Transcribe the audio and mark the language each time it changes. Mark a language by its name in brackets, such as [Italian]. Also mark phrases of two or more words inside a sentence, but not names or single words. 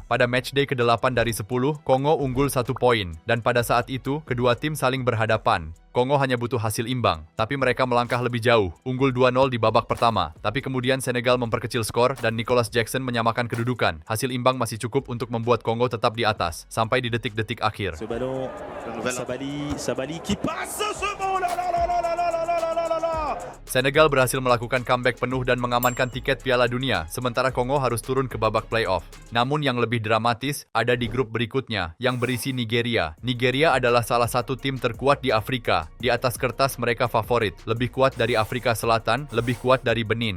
[Indonesian] Pada matchday ke-8 dari 10, Kongo unggul 1 poin. Dan pada saat itu, kedua tim saling berhadapan. Kongo hanya butuh hasil imbang, tapi mereka melangkah lebih jauh, unggul 2-0 di babak pertama. Tapi kemudian Senegal memperkecil skor dan Nicolas Jackson menyamakan kedudukan. Hasil imbang masih cukup untuk membuat Kongo tetap di atas, sampai di detik-detik akhir. [French] Ce ballon, Sabali qui passe ce ballon là. [Indonesian] Senegal berhasil melakukan comeback penuh dan mengamankan tiket Piala Dunia, sementara Kongo harus turun ke babak playoff. Namun yang lebih dramatis ada di grup berikutnya, yang berisi Nigeria. Nigeria adalah salah satu tim terkuat di Afrika. Di atas kertas mereka favorit, lebih kuat dari Afrika Selatan, lebih kuat dari Benin.